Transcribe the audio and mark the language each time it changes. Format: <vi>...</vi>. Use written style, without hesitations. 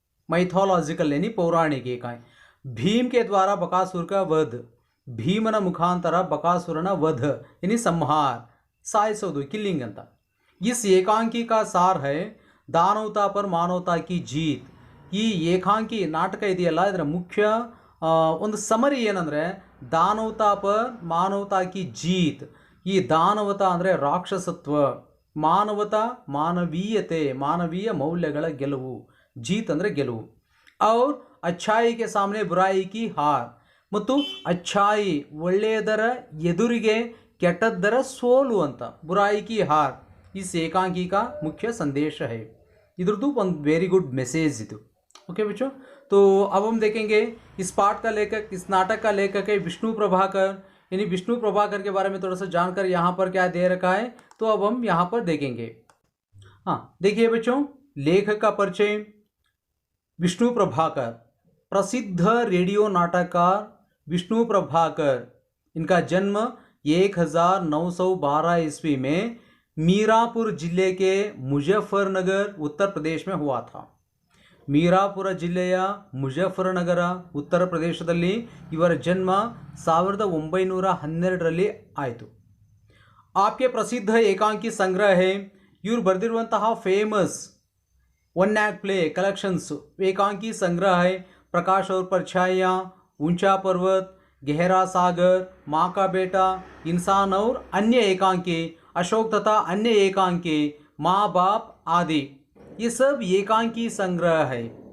<hi>Mythological यानी पौराणिक एकांकी। भीम के द्वारा बकासुर का वध,</hi> <kn>ಭೀಮನ ಮುಖಾಂತರ</kn> <hi>बकासुरನ वध यानी संहार, साइसोदु किलिंग अंत। इस एकांकी का सार है दानवता पर मानवता की जीत।</hi> <kn>ಈ ಏಕಾಂಕಿ ನಾಟಕ ಇದೆಯಲ್ಲ, ಇದರ ಮುಖ್ಯ ಒಂದು ಸಮರಿ ಏನಂದರೆ</kn> <hi>ದಾನವತಾ ಪರ್ ಮಾನವತಾ ಕಿ ಜೀತ್।</hi> <kn>ಈ ದಾನವತಾ ಅಂದರೆ ರಾಕ್ಷಸತ್ವ, ಮಾನವತಾ ಮಾನವೀಯತೆ, ಮಾನವೀಯ ಮೌಲ್ಯಗಳ ಗೆಲುವು, ಜೀತ್ ಅಂದರೆ ಗೆಲುವು।</kn> <hi>और अच्छाई के सामने बुराई की हार,</hi> <kn>ಮತ್ತು अच्छाई ಒಳ್ಳೆಯದರ ಎದುರಿಗೆ ಕೆಟ್ಟದ್ದರ ಸೋಲು ಅಂತ,</kn> <hi>बुराई की हार इस एकांकी का मुख्य संदेश है। इधर ಒಂದು</hi> <en>very good message</en> <hi>ಇದು। ओके बच्चों, तो अब हम देखेंगे इस पाठ का लेखक, इस नाटक का लेखक है विष्णु प्रभाकर। यानी विष्णु प्रभाकर के बारे में थोड़ा सा जानकर यहाँ पर क्या दे रखा है, तो अब हम यहाँ पर देखेंगे। हाँ देखिए बच्चों, लेखक का परिचय। विष्णु प्रभाकर प्रसिद्ध रेडियो नाटककार विष्णु प्रभाकर। इनका जन्म 1912 ईस्वी में मीरापुर जिले के मुजफ्फरनगर उत्तर प्रदेश में हुआ था।</hi> <kn>मीरापुर ಜಿಲ್ಲೆಯ ಮುಜಫ್ಫರನಗರ ಉತ್ತರ ಪ್ರದೇಶದಲ್ಲಿ ಇವರ ಜನ್ಮ 1912ರಲ್ಲಿ ಆಯಿತು।</kn> <hi>आपके प्रसिद्ध एकांकी संग्रह है।</hi> <kn>ಇವರು ಬರೆದಿರುವಂತಹ</kn> <en>famous one act play collections</en> <hi>एकांकी संग्रह है प्रकाश और परछाइयाँ, ऊंचा पर्वत, गहरा सागर, माँ का बेटा, इंसान और अन्य एकांकी, अशोक तथा अन्य एकांकी, माँ बाप आदि, ये सब एकांकी संग्रह है।</hi>